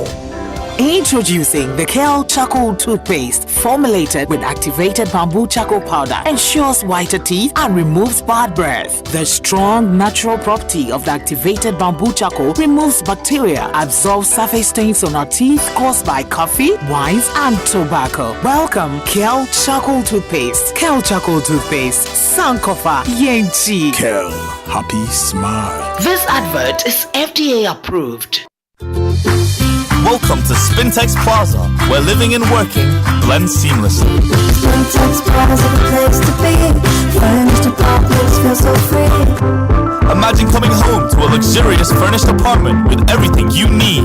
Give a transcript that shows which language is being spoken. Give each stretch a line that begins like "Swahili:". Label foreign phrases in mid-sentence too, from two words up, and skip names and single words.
English: Introducing the Kale Charcoal toothpaste, formulated with activated bamboo charcoal powder, ensures whiter teeth and removes bad breath. The strong natural property of the activated bamboo charcoal removes bacteria, absorbs surface stains on our teeth caused by coffee, wines, and tobacco. Welcome, Kale Charcoal toothpaste. Kale Charcoal toothpaste,
Akan: Sankofa Yenchi.
English: Kale, happy smile. This advert is FDA approved. Welcome to Spintex Plaza, where living and working blend seamlessly. Spintex Plaza, the place to be. Furnished apartments feel so free. Imagine coming home to a luxurious furnished apartment with everything you need.